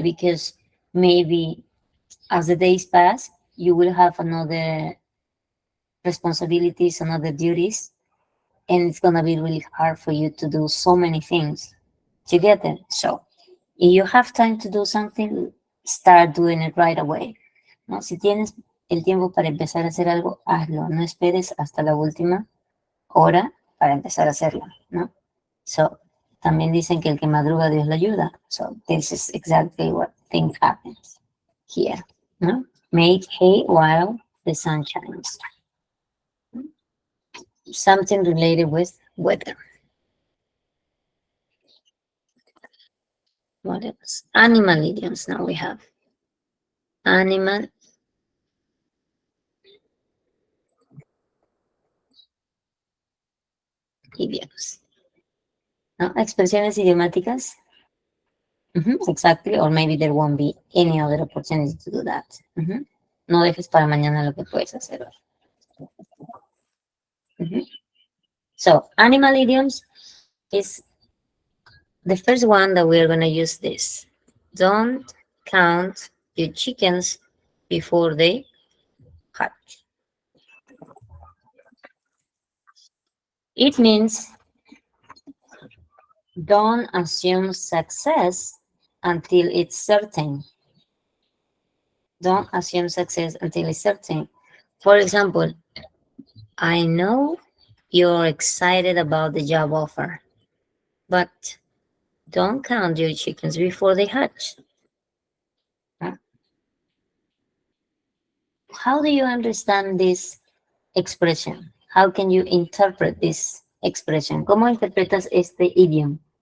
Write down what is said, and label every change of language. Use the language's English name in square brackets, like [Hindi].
[English] Because maybe as the days pass, you will have another responsibilities, another duties, and it's gonna be really hard for you to do so many things together. So if you have time to do something, start doing it right away. [Spanish] ¿No? Si tienes el tiempo para empezar a hacer algo, hazlo. No esperes hasta la última hora para empezar a hacerlo, ¿no? So, también dicen que el que madruga Dios le ayuda. [English] So, this is exactly what thing happens here, [Spanish] ¿no? [English] Make hay while the sun shines. Something related with weather. What else? Animal idioms now we have. Animal idioms. [Spanish] ¿No? Expresiones idiomáticas. [English] Exactly, or maybe there won't be any other opportunity to do that. [Spanish] No dejes para mañana lo que puedes hacer hoy. [English] So, animal idioms is the first one that we're going to use this. Don't count your chickens before they hatch. It means don't assume success until it's certain. Don't assume success until it's certain. For example, I know you're excited about the job offer, but don't count your chickens before they hatch. how do you understand this expression? How can you interpret this expression? [Spanish] ¿Cómo interpretas este idiom?